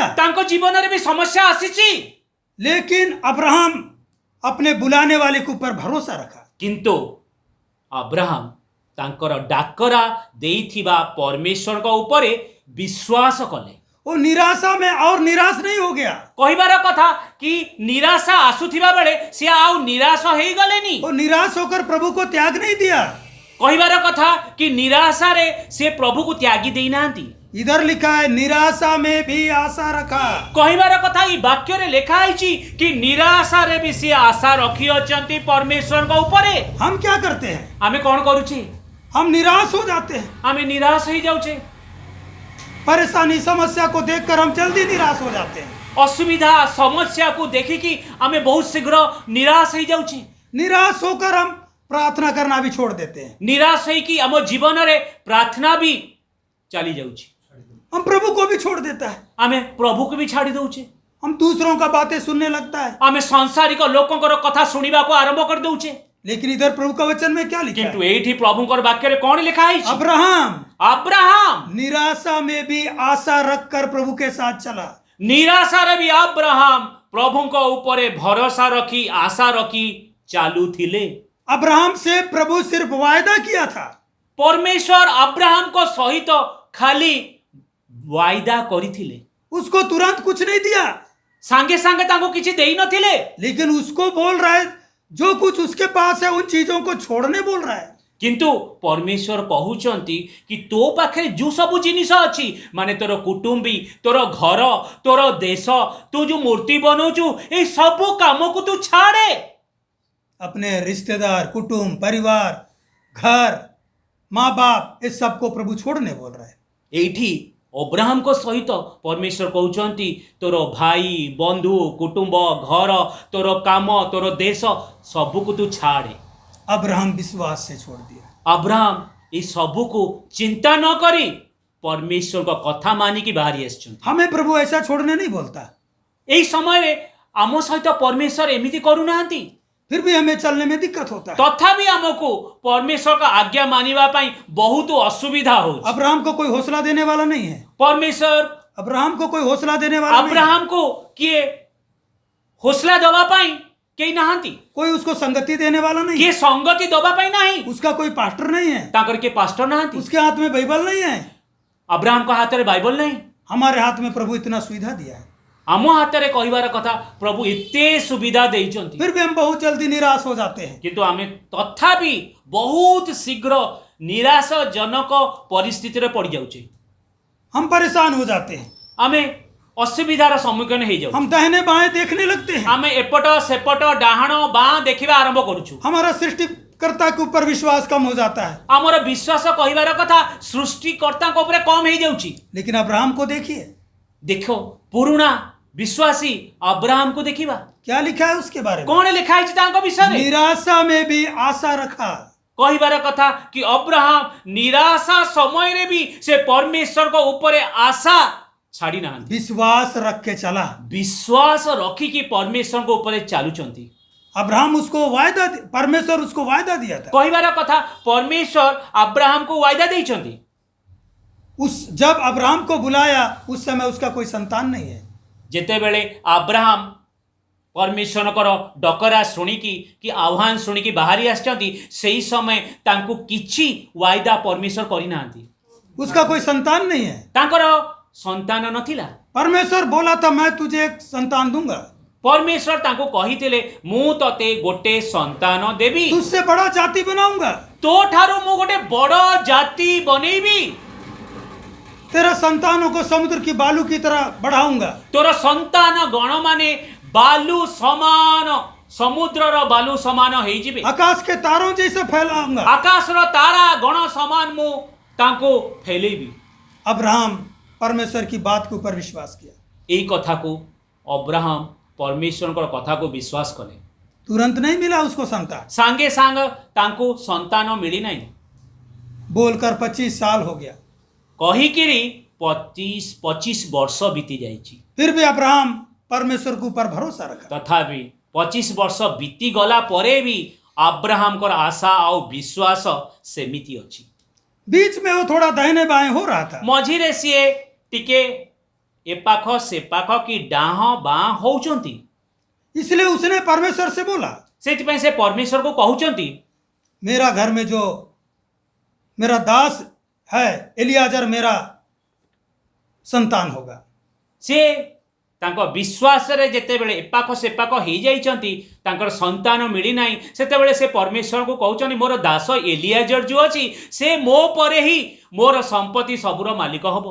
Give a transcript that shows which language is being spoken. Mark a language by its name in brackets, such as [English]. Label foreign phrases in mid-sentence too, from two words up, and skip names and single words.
[Odia] ତାଙ୍କ ଜୀବନ ରେ ବି ସମସ୍ୟା ଆସିଛି, [Hindi] लेकिन अब्राहम अपने बुलाने वाले के ऊपर भरोसा रखा। [Odia] କିନ୍ତୁ ଅବ୍ରାହମ ତାଙ୍କର ଡାକରା ଦେଇଥିବା ପରମେଶ୍ୱର କୁ ଉପରେ ବିଶ୍ୱାସ କଲେ। [Hindi] वो निराशा में और निराश नहीं हो गया। [Odia] କହିବାର କଥା କି ନିରାଶା ଆସୁଥିବା ବେଳେ ସିଏ ଆଉ ନିରାଶ ହେଇଗଲେନି। [Hindi] वो निराश होकर प्रभु को त्याग नहीं दिया। [Odia] କହିବାର କଥା କି ନିରାଶାରେ ସିଏ ପ୍ରଭୁକୁ ତ୍ୟାଗି ଦେଇନାହାନ୍ତି। [Hindi] इधर लिखा है निराशा में भी आशा रखा। [Odia] କହିବାର କଥା ଏଇ ବାକ୍ୟରେ ଲେଖା ହେଇଛି କି ନିରାଶାରେ ବି ସିଏ ଆଶା ରଖିଅଛନ୍ତି ପରମେଶ୍ୱରଙ୍କ ଉପରେ। [Hindi] हम क्या करते हैं? [Odia] ଆମେ କ'ଣ କରୁଛେ? [Hindi] हम निराश हो जाते हैं। [Odia] ଆମେ ନିରାଶ ହେଇଯାଉଛେ। [Hindi] परेशानी समस्या को देखकर हम जल्दी निराश हो जाते हैं। [Odia] ଅସୁବିଧା ସମସ୍ୟାକୁ ଦେଖିକି ଆମେ ବହୁତ ଶୀଘ୍ର ନିରାଶ ହେଇଯାଉଛେ। [Hindi] निराश होकर हम प्रार्थना करना भी छोड़ देते हैं। [Odia] ନିରାଶ ହେଇକି ଆମ ଜୀବନରେ ପ୍ରାର୍ଥନା ବି ଚାଲି ଯାଉଛି। [Hindi] हम प्रभु को भी छोड़ देता है। [Odia] ଆମେ ପ୍ରଭୁକୁ ବି ଛାଡ଼ି ଦଉଛେ। [Hindi] हम दूसरों का बातें सुनने लगता है। [Odia] ଆମେ ସଂସାରିକ ଲୋକଙ୍କର କଥା ଶୁଣିବାକୁ ଆରମ୍ଭ କରିଦଉଛେ। [Hindi] लेकिन इधर प्रभु का वचन में क्या लिखा [Odia] କିନ୍ତୁ [Hindi] है? [Odia] ଏଇଠି ପ୍ରଭୁଙ୍କର ବାକ୍ୟରେ କ'ଣ ଲେଖା ହେଇଛି? [Hindi] अब्राहम अब्राहम निराशा में भी आशा रखकर प्रभु के साथ चला। [Odia] ନିରାଶାରେ ବି ଅବ୍ରାହମ ପ୍ରଭୁଙ୍କ ଉପରେ ଭରସା ରଖି ଆଶା ରଖି ଚାଲୁଥିଲେ। [Hindi] अब्राहम से प्रभु सिर्फ वायदा किया था। [Odia] ପରମେଶ୍ୱର ଅବ୍ରାହମଙ୍କ ସହିତ ଖାଲି वायदा କରିଥିଲେ। [Hindi] उसको तुरंत कुछ नहीं दिया, [Odia] ସାଙ୍ଗେ ସାଙ୍ଗେ ତାଙ୍କୁ କିଛି ଦେଇନଥିଲେ। [Hindi] लेकिन उसको बोल रहा है जो कुछ उसके पास है उन चीजों को छोड़ने बोल रहा है। [Odia] କିନ୍ତୁ ପରମେଶ୍ୱର କହୁଛନ୍ତି କି ତୋ ପାଖରେ ଯେଉଁ ସବୁ ଜିନିଷ ଅଛି, ମାନେ ତୋର କୁଟୁମ୍ବୀ, ତୋର ଘର, ତୋର ଦେଶ, ତୁ ଯେଉଁ ମୂର୍ତ୍ତି ବନଉଛୁ, ଏଇ ସବୁ କାମକୁ ତୁ ଛାଡ଼େ। [Hindi] अपने रिश्तेदार, कुटुंब, परिवार, घर, माँ बाप, इस सबको प्रभु छोड़ने बोल रहा है। [Odia] ଏଇଠି ଅବ୍ରାହମଙ୍କ ସହିତ ପରମେଶ୍ୱର କହୁଛନ୍ତି ତୋର ଭାଇ, ବନ୍ଧୁ, କୁଟୁମ୍ବ, ଘର, ତୋର କାମ, ତୋର ଦେଶ ସବୁକୁ ତୁ ଛାଡ଼େ। [Hindi] अब्राहम विश्वास से छोड़ दिया। [Odia] ଅବ୍ରାହମ ଏଇ ସବୁକୁ ଚିନ୍ତା ନ କରି ପରମେଶ୍ୱରଙ୍କ କଥା ମାନିକି ବାହାରି ଆସିଛନ୍ତି। [Hindi] हमें प्रभु ऐसा छोड़ने नहीं बोलता, [Odia] ଏଇ ସମୟରେ ଆମ ସହିତ ପରମେଶ୍ୱର ଏମିତି କରୁନାହାନ୍ତି। [Hindi] फिर भी हमें चलने में दिक्कत होता है। [Odia] ତଥାପି ଆମକୁ ପରମେଶ୍ୱରଙ୍କ ଆଜ୍ଞା ମାନିବା ପାଇଁ ବହୁତ ଅସୁବିଧା ହଉଛି। [Hindi] अब्राहम को कोई हौसला देने वाला नहीं है। [Odia] ପରମେଶ୍ୱର [Hindi] अब्राहम को कोई हौसला देने वाला नहीं है। [Odia] ଅବ୍ରାହମକୁ କିଏ ହौसला ଦେବା ପାଇଁ କେହି ନାହାନ୍ତି, [Hindi] कोई उसको संगति देने वाला नहीं [Odia] କିଏ [Hindi] है। [Odia] ସଂଗତି ଦେବା ପାଇଁ ନାହିଁ। [Hindi] उसका कोई पास्टर नहीं है। [Odia] ତାଙ୍କର କିଏ ପାଷ୍ଟର ନାହାନ୍ତି। [Hindi] उसके हाथ में बाइबल नहीं है। [Odia] ଅବ୍ରାହମଙ୍କ ହାତରେ ବାଇବଲ ନାହିଁ। [Hindi] हमारे हाथ में प्रभु इतना सुविधा दिया है, [Odia] ଆମ ହାତରେ କହିବାର କଥା ପ୍ରଭୁ ଏତେ ସୁବିଧା ଦେଇଛନ୍ତି, [Hindi] फिर भी हम बहुत जल्दी निराश हो जाते हैं। [Odia] କିନ୍ତୁ ଆମେ ତଥାପି ବହୁତ ଶୀଘ୍ର ନିରାଶଜନକ ପରିସ୍ଥିତିରେ ପଡ଼ିଯାଉଛେ। [Hindi] हम परेशान हो जाते हैं। [Odia] ଆମେ ଅସୁବିଧାର ସମ୍ମୁଖୀନ ହେଇଯାଉଛୁ। [Hindi] हम दाहिने बाएं देखने लगते हैं। [Odia] ଆମେ ଏପଟ ସେପଟ ଡାହାଣ ବାଁ ଦେଖିବା ଆରମ୍ଭ କରୁଛୁ। [Hindi] हमारा सृष्टिकर्ता के ऊपर विश्वास कम हो जाता है। [Odia] ଆମର ବିଶ୍ୱାସ କହିବାର କଥା ସୃଷ୍ଟିକର୍ତ୍ତାଙ୍କ ଉପରେ କମ ହେଇଯାଉଛି। [Hindi] लेकिन अब्राहम को देखिए [Odia] ଦେଖ ପୁରୁଣା ବିଶ୍ୱାସୀ ଅବ୍ରାହମକୁ ଦେଖିବା, [Hindi] क्या लिखा है उसके बारे में। [Odia] କଣ ଲେଖା ହେଇଛି ତାଙ୍କ ବିଷୟରେ। [Hindi] निराशा में भी आशा रखा। [Odia] କହିବାର କଥା କି ଅବ୍ରାହମ ନିରାଶା ସମୟରେ ବି ସେ ପରମେଶ୍ୱରଙ୍କ ଉପରେ ଆଶା ଛାଡ଼ି ନାହାନ୍ତି। [Hindi] विश्वास रख के चला। [Odia] ବିଶ୍ୱାସ ରଖିକି ପରମେଶ୍ୱରଙ୍କ ଉପରେ ଚାଲୁଛନ୍ତି। [Hindi] अब्राहम उसको वायदा, परमेश्वर उसको वायदा दिया था। [Odia] କହିବାର କଥା ପରମେଶ୍ୱର ଅବ୍ରାହମକୁ वायदा ଦେଇଛନ୍ତି। [Hindi] उस जब अब्राहम को बुलाया उस समय उसका कोई संतान नहीं है। [Odia] ଯେତେବେଳେ ଅବ୍ରାହମ ପରମେଶ୍ୱରଙ୍କର ଡକରା ଶୁଣିକି କି ଆହ୍ୱାନ ଶୁଣିକି ବାହାରି ଆସିଛନ୍ତି, ସେହି ସମୟ ତାଙ୍କୁ କିଛି वायदा ପରମେଶ୍ୱର କରିନାହାନ୍ତି। [Hindi] उसका कोई संतान नहीं है। [Odia] ତାଙ୍କର ସନ୍ତାନ ନଥିଲା। [Hindi] परमेश्वर बोला था मैं तुझे एक संतान दूंगा, [Odia] ପରମେଶ୍ୱର ତାଙ୍କୁ କହିଥିଲେ ମୁଁ ତତେ ଗୋଟେ ସନ୍ତାନ ଦେବି, [Hindi] तुझसे बड़ा जाति बनाऊंगा, [Odia] ତୋ ଠାରୁ ମୁଁ ଗୋଟେ ବଡ଼ ଜାତି ବନେଇବି, [Hindi] तेरा संतानों को समुद्र की बालू की तरह बढ़ाऊंगा। [Odia] ତୋର ସନ୍ତାନ ଗଣମାନେ ବାଲୁ ସମାନ, ସମୁଦ୍ରର ବାଲୁ ସମାନ ହେଇଯିବେ, [Hindi] आकाश के तारों जैसे फैलाऊंगा। [Odia] ଆକାଶର ତାରା ଗଣ ସମାନ ମୁଁ ତାଙ୍କୁ ଫେଲେଇବି। [Hindi] अब्राहम परमेश्वर की बात के ऊपर विश्वास किया। [Odia] ଏଇ କଥାକୁ ଅବ୍ରାହମ ପରମେଶ୍ୱରଙ୍କର କଥାକୁ ବିଶ୍ୱାସ କଲେ। [Hindi] तुरंत नहीं मिला उसको संतान, [Odia] ସାଙ୍ଗେ ସାଙ୍ଗ ତାଙ୍କୁ ସନ୍ତାନ ମିଳିନାହିଁ। [Hindi] बोलकर 25 साल हो गया। [Odia] କହିକିରି 25 ବର୍ଷ ବିତି ଯାଇଛି। [Hindi] फिर भी अब्राहम परमेश्वर के ऊपर भरोसा रखा। [Odia] ତଥାପି 25 ବର୍ଷ ବିତିଗଲା ପରେ ବି ଅବ୍ରାହମଙ୍କର ଆଶା ଆଉ ବିଶ୍ୱାସ ସେମିତି ଅଛି। [Hindi] बीच में वो थोड़ा दाहिने बाएं हो रहा था, [Odia] ମଝିରେ ସିଏ ଟିକେ ଏପାଖ ସେପାଖ କି ଡାହାଣ ବାଁ ହଉଛନ୍ତି। [Hindi] इसलिए उसने परमेश्वर से बोला [Odia] ସେଥିପାଇଁ ସେ ପରମେଶ୍ୱରକୁ କହୁଛନ୍ତି [Hindi] मेरा घर में जो मेरा दास है एलियाजर मेरा संतान होगा। [Odia] ସେ ତାଙ୍କ ବିଶ୍ୱାସ ରେ ଯେତେବେଳେ ଏପାଖ ସେପାଖ ହୋଇ ଯାଉଛନ୍ତି ତାଙ୍କର ସନ୍ତାନ ମିଳି ନାହିଁ ସେତେବେଳେ ସେ ପରମେଶ୍ୱର କୁ କହୁଛନ୍ତି ମୋର ଦାସ ଏଲିୟାଜର ଯେ ଅଛି ସେ ମୋ ପରେ ହିଁ ମୋର ସମ୍ପତ୍ତି ସବୁର ମାଲିକ ହେବ।